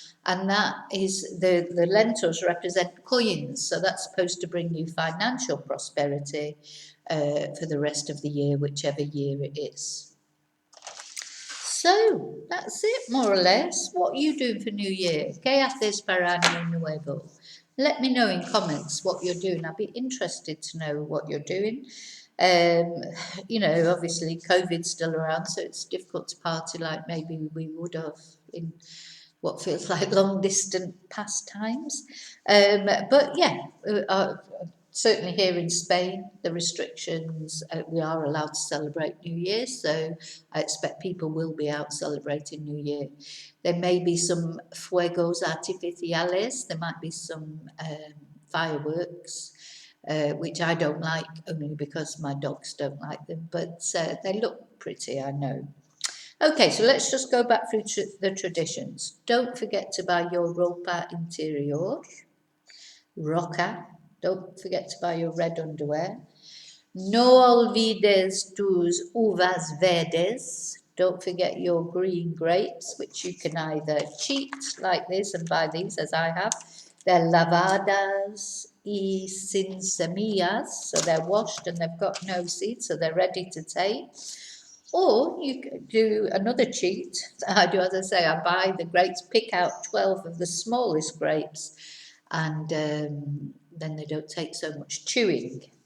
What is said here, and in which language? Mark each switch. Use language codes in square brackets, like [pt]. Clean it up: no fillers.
[en] And that is, the lentils represent coins, so that's supposed to bring you financial prosperity for the rest of the year, whichever year it is. So that's it, more or less. What are you doing for New Year? [es] ¿Qué haces para Año Nuevo? [en] Let me know in comments what you're doing. I'd be interested to know what you're doing. Obviously COVID's still around, so it's difficult to party like maybe we would have in what feels like long distant past times. But yeah, certainly here in Spain, the restrictions, we are allowed to celebrate New Year, so I expect people will be out celebrating New Year. There may be some [es] fuegos artificiales, [en] there might be some fireworks, which I don't like, only because my dogs don't like them, but they look pretty, I know. Okay, so let's just go back through the traditions. Don't forget to buy your [es] ropa interior, roca. [en] Don't forget to buy your red underwear. [es] No olvides tus uvas verdes. [en] Don't forget your green grapes, which you can either cheat like this and buy these, as I have. They're [es] lavadas y sin semillas, [en] so they're washed and they've got no seeds, so they're ready to take. Or you could do another cheat. I do, as I say, I buy the grapes, pick out 12 of the smallest grapes, and then they don't take so much chewing.